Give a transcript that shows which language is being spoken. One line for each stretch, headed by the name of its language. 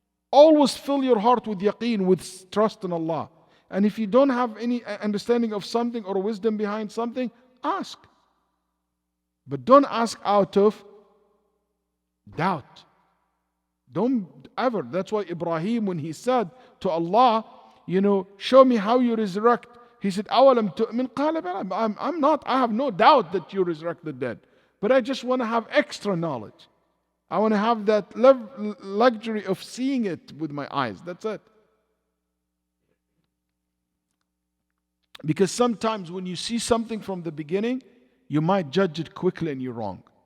English: Always fill your heart with yaqeen, with trust in Allah. And if you don't have any understanding of something or wisdom behind something, ask. But don't ask out of doubt. Don't ever. That's why Ibrahim, when he said to Allah, show me how you resurrect. He said,
Arabic: أَوَلَمْ تُؤْمِنْ قَالَ بَلَى.
English: I'm not, I have no doubt that you resurrect the dead. But I just want to have extra knowledge. I want to have that luxury of seeing it with my eyes. That's it. Because sometimes when you see something from the beginning, you might judge it quickly and you're wrong.